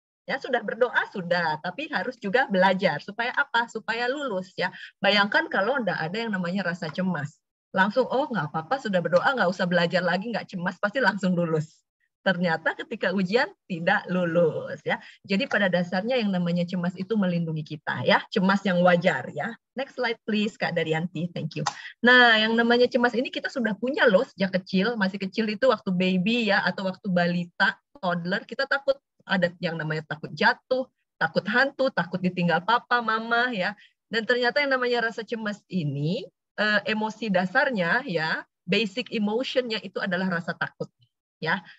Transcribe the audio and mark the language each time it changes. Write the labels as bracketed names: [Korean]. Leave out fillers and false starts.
[Indonesian] Ya, sudah berdoa sudah, tapi harus juga belajar supaya apa? Supaya lulus ya. Bayangkan kalau enggak ada yang namanya rasa cemas. Langsung, oh nggak apa-apa, sudah berdoa, nggak usah belajar lagi, nggak cemas, pasti langsung lulus. Ternyata ketika ujian tidak lulus ya. Jadi pada dasarnya yang namanya cemas itu melindungi kita ya, cemas yang wajar ya. [English] Next slide please Kak Daryanti, thank you. [Indonesian] Nah, yang namanya cemas ini kita sudah punya loh sejak kecil, masih kecil itu waktu baby ya atau waktu balita, toddler, kita takut, ada yang namanya takut jatuh, takut hantu, takut ditinggal papa, mama ya. Dan ternyata yang namanya rasa cemas ini emosi dasarnya ya, basic emotionnya itu adalah rasa takut ya.